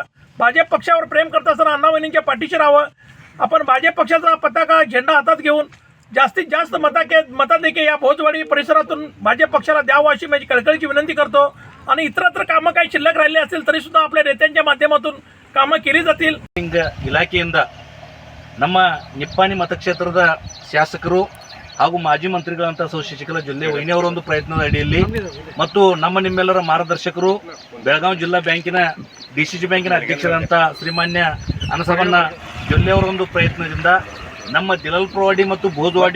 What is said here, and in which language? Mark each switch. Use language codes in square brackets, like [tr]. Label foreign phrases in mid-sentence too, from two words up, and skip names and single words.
[mr] भाजप पक्षावर प्रेम करत असताना अण्णावहिनींच्या पाठीशी राहावं. आपण भाजप पक्षाचा पताका झेंडा हातात घेऊन जास्तीत जास्त मताधिक्य या भोजवाडी परिसरातून भाजप पक्षाला द्यावं अशी माझी कळकळीची विनंती करतो. आणि इतरत्र कामं काही शिल्लक राहिली असतील तरी सुद्धा आपल्या नेत्यांच्या माध्यमातून कामं केली जातील. [kn] ಇಲಾಖೆಯಿಂದ ನಮ್ಮ ನಿಪ್ಪಾಣಿ ಮತಕ್ಷೇತ್ರದ ಶಾಸಕರು ಹಾಗೂ ಮಾಜಿ ಮಂತ್ರಿಗಳಂತ ಶಶಿಕಲಾ ಜೊಲ್ಲೆ ವೈನಿಯವರ ಒಂದು ಪ್ರಯತ್ನದ ಅಡಿಯಲ್ಲಿ ಮತ್ತು ನಿಮ್ಮೆಲ್ಲರ ಮಾರ್ಗದರ್ಶಕರು ಬೆಳಗಾವಿ ಜಿಲ್ಲಾ ಬ್ಯಾಂಕಿನ ಡಿಸಿಸಿ ಬ್ಯಾಂಕಿನ ಅಧ್ಯಕ್ಷರಂತ ಶ್ರೀಮಾನ್ಯ ಅನಸವಣ್ಣ ಜೊಲ್ಲೆ ಅವರ ಒಂದು ಪ್ರಯತ್ನದಿಂದ ನಮ್ಮ ದಿಲಾಲ್ಪುರವಾಡಿ ಮತ್ತು ಭೋಜವಾಡಿ